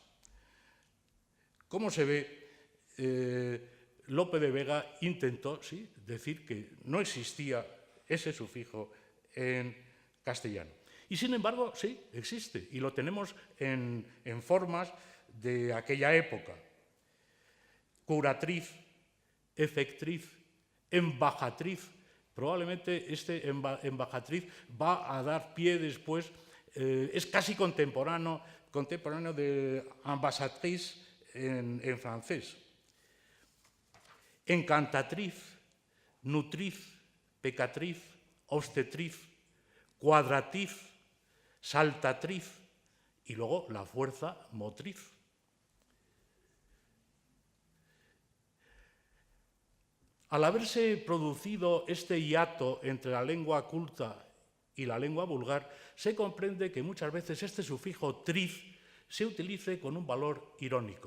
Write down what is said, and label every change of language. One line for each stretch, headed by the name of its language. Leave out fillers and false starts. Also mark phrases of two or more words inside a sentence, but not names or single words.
Spanish: Como se ve, Lope de Vega intentó decir que no existía ese sufijo en castellano. Y sin embargo, sí, existe, y lo tenemos en formas de aquella época. Curatriz, efectriz, embajatriz. Probablemente este embajatriz va a dar pie después, es casi contemporáneo de ambassadrice en francés. Encantatriz, nutriz, pecatriz, obstetriz, cuadratriz, saltatriz y luego la fuerza motriz. Al haberse producido este hiato entre la lengua culta y la lengua vulgar, se comprende que muchas veces este sufijo triz se utilice con un valor irónico.